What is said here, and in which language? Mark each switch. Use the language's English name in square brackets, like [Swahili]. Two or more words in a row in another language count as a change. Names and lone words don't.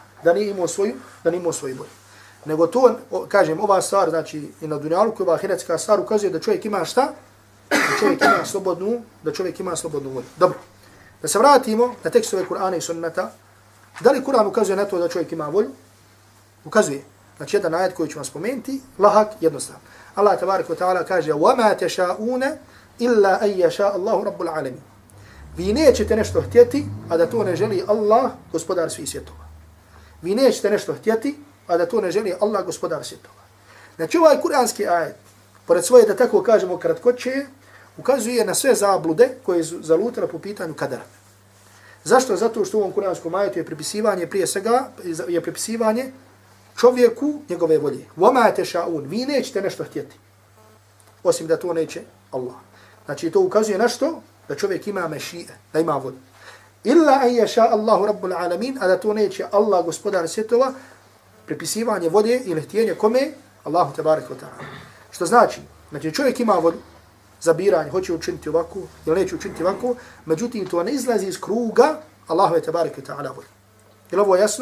[Bosnian] Da nije imao svoju bolju. Nego to, kažem, ova stvar, znači, i na dunjalu, koja je ahiretska stvar, ukazuje da čovjek ima šta? Da čovjek ima slobodnu volju. Dobro. Da se vratimo na tekstove Kur'ana i Sunnata. Da li Kur'an ukazuje na to da čovjek ima volju? Ukazuje. Znači, jedan ajet koji ću vam spomenuti, lahak, jednostavno. Allah [Arabic] تبارك وتعالى [Bosnian] kaže: [Arabic] وَمَا تَشَاءُونَ إِلَّا أَنْ يَشَاءَ اللَّهُ رَبُّ الْعَالَمِينَ. [Bosnian] Vi nećete nešto htjeti, a da to ne želi Allah, gospodar svih svjetova. Vi nećete nešto htjeti, a da to ne želi Allah, gospodar svjetova. Znači, ovaj kuranski ajet, pored svoje, da tako kažemo, kratkoće, ukazuje na sve zablude koje su zalutale po pitanju kadara. Zašto? Zato što u ovom kuranskom ajetu je pripisivanje, prije svega, je pripisivanje čovjeku njegove volje. [Arabic] وَمَا تَشَاءُونَ. [Bosnian] Vi nećete nešto htjeti, osim da to neće Allah. Znači, to ukazuje na što? Da čovjek ima mešije, da ima volju. [Arabic] إِلَّا أَنْ يَشَاءَ اللَّهُ رَبُّ الْعَالَمِينَ. [Bosnian] A da to neće Allah, gospodar svjetova, pripisivanje volje ili htjenje kome? [Arabic] الله تبارك وتعالى. [Bosnian] Što znači čovjek ima volju za biranje, hoće učiniti ovako ili neće učiniti ovako, međutim to ne izlazi iz kruga [Arabic] الله تبارك وتعالى [Bosnian] volje. Je ovo jasno?